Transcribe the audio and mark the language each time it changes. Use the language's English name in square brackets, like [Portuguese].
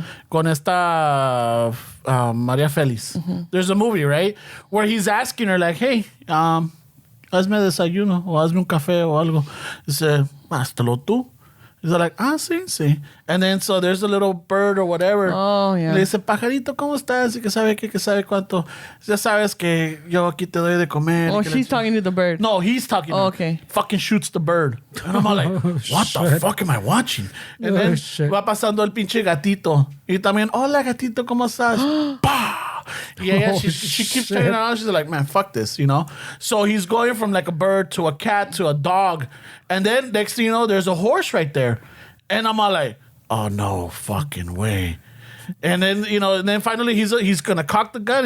[Spanish] Con esta María Félix. [English] There's a movie, right? Where he's asking her, like, hey, [Spanish] hazme desayuno, o hazme un café, o algo. Dice, háztelo tú. [English] He's like, [Spanish] sí. [English] And then, so there's a little bird or whatever. Oh, yeah. [Spanish] Le dice, pajarito, ¿cómo estás? Y que sabe qué, que sabe cuánto. Ya sabes que yo aquí te doy de comer. [English] Oh, she's talking to the bird. No, he's talking to her. Okay. Fucking shoots the bird. And I'm all like, what the fuck am I watching? And then [Spanish] va pasando el pinche gatito. Y también, hola gatito, ¿cómo estás? ¡Pah! [English] Yeah, she keeps turning around. She's like, man, fuck this, you know? So he's going from like a bird to a cat to a dog. And then next thing you know, there's a horse right there. And I'm all like, oh, no fucking way. And then, you know, and then finally he's going to cock the gun.